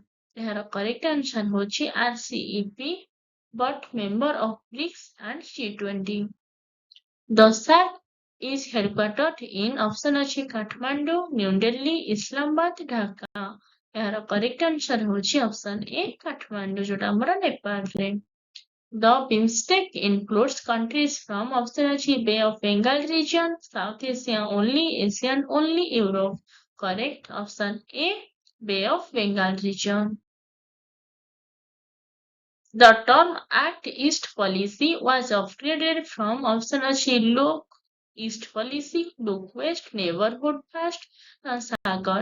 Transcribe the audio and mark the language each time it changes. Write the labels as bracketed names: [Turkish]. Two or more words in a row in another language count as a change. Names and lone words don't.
[English] ଏହାର correct answer ହେଉଛି RCEP, but member of BRICS and G20. The SAC is headquartered in option ଅଛି Kathmandu, New Delhi, Islamabad, Dhaka. ଏହାର correct answer ହେଉଛି option A, Kathmandu, [Odia] ଯୋଉଟା ଆମର ନେପାଳରେ. [English] The BIMSTEC includes countries from option Bay of Bengal region, South Asia only, Asian only, Europe. Correct option A, Bay of Bengal region. The term Act East Policy was upgraded from option Look East Policy, Look West, Neighborhood First, Sagar.